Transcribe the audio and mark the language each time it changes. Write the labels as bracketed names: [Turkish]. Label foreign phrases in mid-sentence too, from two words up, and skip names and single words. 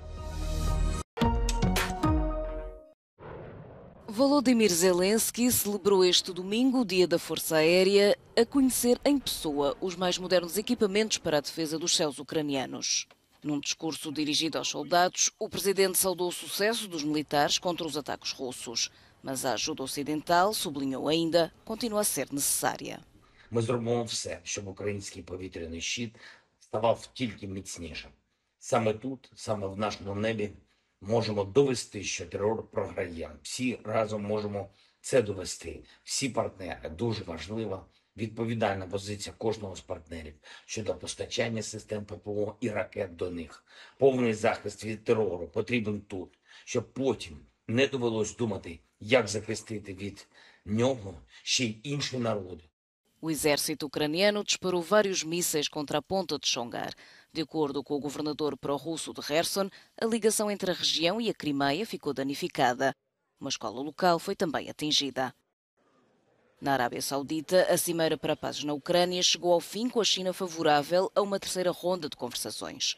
[Portuguese] Volodymyr Zelensky celebrou este domingo o Dia da Força Aérea, a conhecer em pessoa os mais modernos equipamentos para a defesa dos céus ucranianos. Num discurso dirigido aos soldados, o presidente saudou o sucesso dos militares contra os ataques russos. Mas a ajuda ocidental, sublinhou ainda, continua a ser necessária. [Ukrainian] Ми зробимо все, щоб український повітряний щит ставав тільки міцнішим. Саме тут, саме в нашому небі, можемо довести, що терор програє. Всі разом можемо це довести. Всі партнери. Дуже важлива відповідальна позиція кожного з партнерів щодо постачання систем ППО і ракет до них. Повний захист від терору потрібен тут, щоб потім не довелось думати, як захистити від нього ще й інші народи. [Portuguese] O exército ucraniano disparou vários mísseis contra a ponta de Chongar. De acordo com o governador pró-russo de Kherson, a ligação entre a região e a Crimeia ficou danificada. Uma escola local foi também atingida. Na Arábia Saudita, a cimeira para a paz na Ucrânia chegou ao fim com a China favorável a uma terceira ronda de conversações.